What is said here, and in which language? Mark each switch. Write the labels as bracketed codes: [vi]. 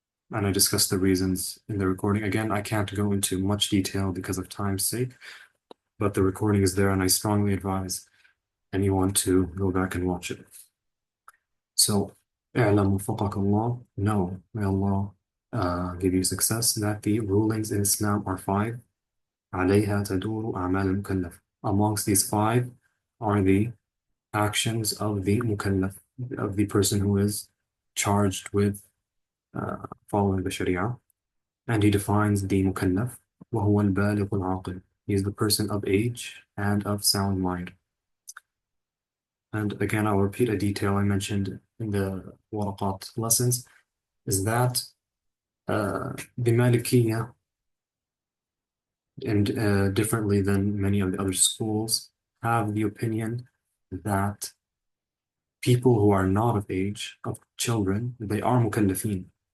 [en] And I discussed the reasons in the recording. Again, I can't go into much detail because of time's sake, but the recording is there and I strongly advise anyone to go back and watch it. So, [ar] اعلم وفقك الله, [en] know, may Allah give you success, that the rulings in Islam are 5. [ar] عليها تدور أعمال المكلف. [en] Amongst these 5 are the actions of the mukallaf, of the person who is charged with following the Sharia. And he defines the mukallaf, [ar] وهو البالغ العاقل. [en] He is the person of age and of sound mind. And again, I'll repeat a detail I mentioned in the waraqat lessons, is that the Malikiyya, and differently than many of the other schools, have the opinion that people who are not of age, of children, they are mukallafin.